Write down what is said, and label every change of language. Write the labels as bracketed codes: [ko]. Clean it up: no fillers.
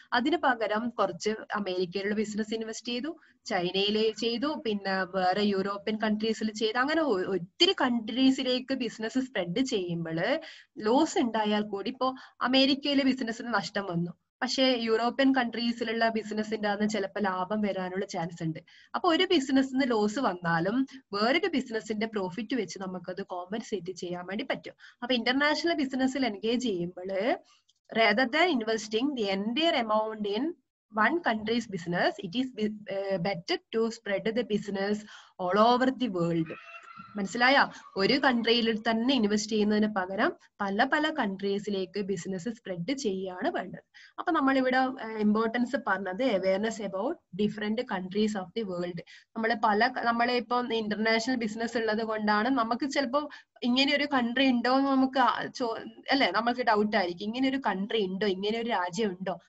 [ml] അതിന് പകരം കുറച്ച് അമേരിക്കയിലുള്ള ബിസിനസ് ഇൻവെസ്റ്റ് ചെയ്തു, ചൈനയിൽ ചെയ്തു, പിന്നെ വേറെ യൂറോപ്യൻ കൺട്രീസിൽ ചെയ്തു, അങ്ങനെ ഒത്തിരി കൺട്രീസിലേക്ക് ബിസിനസ് സ്പ്രെഡ് ചെയ്യുമ്പോൾ ലോസ് ഉണ്ടായാൽ കൂടി ഇപ്പോ അമേരിക്കയിലെ ബിസിനസ്സിന് നഷ്ടം വന്നു, പക്ഷെ യൂറോപ്യൻ കൺട്രീസിലുള്ള ബിസിനസിന്റെ അന്ന് ചിലപ്പോൾ ലാഭം വരാനുള്ള ചാൻസ് ഉണ്ട്. അപ്പൊ ഒരു ബിസിനസ്സിന് ലോസ് വന്നാലും വേറൊരു ബിസിനസിന്റെ പ്രോഫിറ്റ് വെച്ച് നമുക്കത് കോമ്പൻസേറ്റ് ചെയ്യാൻ വേണ്ടി പറ്റും. അപ്പൊ ഇന്റർനാഷണൽ ബിസിനസ്സിൽ എൻഗേജ് ചെയ്യുമ്പോൾ [en] rather than investing the entire amount in one country's business, it is better to spread the business all over the world. [ml] മനസ്സിലായ? ഒരു കൺട്രിയിൽ തന്നെ ഇൻവെസ്റ്റ് ചെയ്യുന്നതിന് പകരം പല പല കൺട്രീസിലേക്ക് ബിസിനസ് സ്പ്രെഡ് ചെയ്യാണ് വേണ്ടത്. അപ്പൊ നമ്മളിവിടെ ഇമ്പോർട്ടൻസ് പറഞ്ഞത് awareness about different countries of the world. നമ്മളെ ഇപ്പൊ ഇന്റർനാഷണൽ ബിസിനസ് ഉള്ളത് കൊണ്ടാണ് നമുക്ക് ചിലപ്പോൾ ഇങ്ങനെ ഒരു കൺട്രി ഉണ്ടോ എന്ന് നമുക്ക് അല്ലെ നമുക്ക് ഡൗട്ട് ആയിരിക്കും, ഇങ്ങനെ ഒരു കൺട്രി ഉണ്ടോ, ഇങ്ങനെ ഒരു രാജ്യം ഉണ്ടോ.